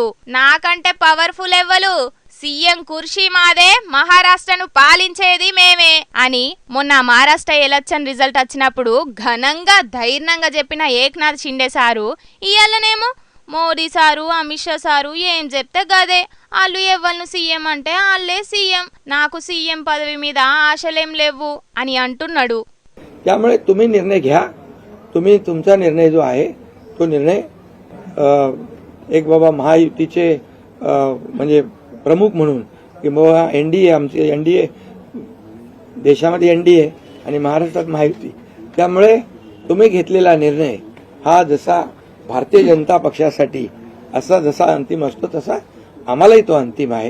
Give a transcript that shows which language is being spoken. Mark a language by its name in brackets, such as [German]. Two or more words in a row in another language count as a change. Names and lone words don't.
[Telugu] నాకంటే పవర్ఫుల్ ఎవ్వరు, సీఎం కుర్చీ మాదే, మహారాష్ట్రను పాలించేది మేమే అని మొన్న మహారాష్ట్ర [English] election result [Telugu] వచ్చినప్పుడు ఘనంగా ధైర్యంగా చెప్పిన ఏక్నాథ్ షిండే సారు ఇయ్యాలనేమో మోదీ సారు, అమిత్ షా సారు ఏం చెప్తే గదే. వాళ్ళు ఎవ్వరు సీఎం అంటే వాళ్ళే సీఎం, నాకు సీఎం పదవి మీద ఆశలేం లేవు అని అంటున్నాడు. [Marathi] त्यामुळे तुम्ही निर्णय घ्या. तुम्ही तुमचा निर्णय जो आहे तो निर्णय एक बाबा महायुतीचे म्हणजे प्रमुख म्हणून की बाबा एनडीए, आमचे एनडीए देशामध्ये एनडीए आणि महाराष्ट्रात महायुती, त्यामुळे तुम्ही घेतलेला निर्णय हा जसा भारतीय जनता पक्षासाठी असा जसा अंतिम असतो तसा आम्हालाही तो अंतिम आहे.